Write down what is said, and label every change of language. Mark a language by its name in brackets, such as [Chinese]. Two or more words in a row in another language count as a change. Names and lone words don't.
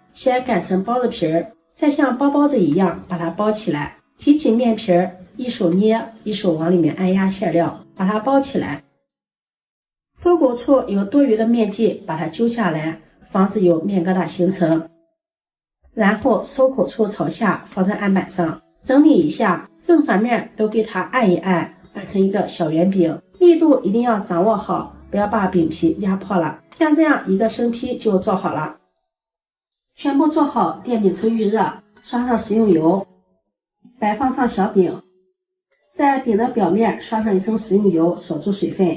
[Chinese] 先擀成包子皮兒，再像包包子一樣把它包起來，提起面皮兒，一手捏，一手往裡面按壓餡料，把它包起來。收口處有多余的面劑，把它揪下來，防止有面疙瘩形成。然後收口處朝下，放在案板上，整理一下，正反面都给它按一按，按成一個小圓餅。力度一定要掌握好，不要把餅皮壓破了。像這樣一個生坯就做好了。全部做好，電餅铛預熱，刷上食用油，擺放上小餅，在餅的表面刷上1層食用油，鎖住水分。